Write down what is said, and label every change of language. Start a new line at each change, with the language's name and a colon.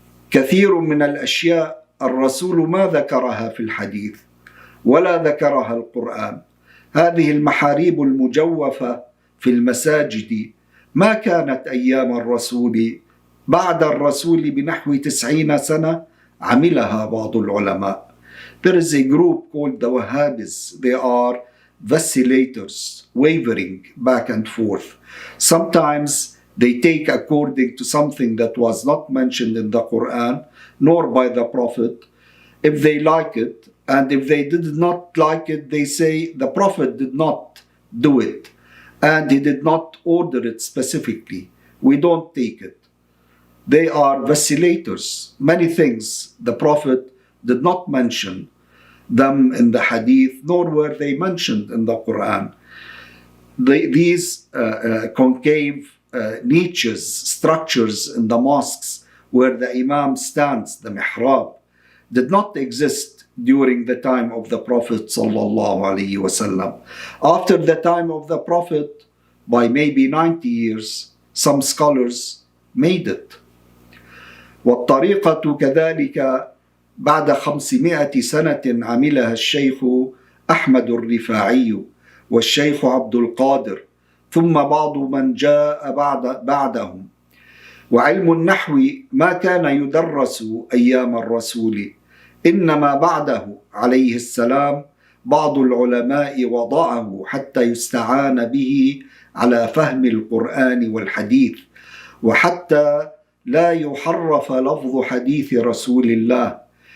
Arabic: كثير من الأشياء الرسول ما ذكرها في الحديث ولا ذكرها القرآن. هذه المحاريب المجوفة في المساجد ما كانت أيام الرسول، بعد الرسول بنحو 90 سنة عملها بعض العلماء.
English: There is a group called the Wahhabis. They are vacillators, wavering back and forth. Sometimes they take according to something that was not mentioned in the Quran nor by the Prophet, if they like it, and if they did not like it, they say the Prophet did not do it and he did not order it specifically. We don't take it. They are vacillators. Many things the Prophet did not mention them in the Hadith, nor were they mentioned in the Quran. These concave niches, structures in the mosques where the Imam stands, the mihrab, did not exist during the time of the Prophet sallallahu alaihi wasallam. After the time of the Prophet, by maybe 90 years, some scholars made it.
Arabic: والطريقة كذلك بعد 500 سنة عملها الشيخ أحمد الرفاعي والشيخ عبد القادر، ثم بعض من جاء بعدهم. وعلم النحو ما كان يدرس أيام الرسول، إنما بعده عليه السلام بعض العلماء وضعه حتى يستعان به على فهم القرآن والحديث، وحتى لا يحرف لفظ حديث رسول الله.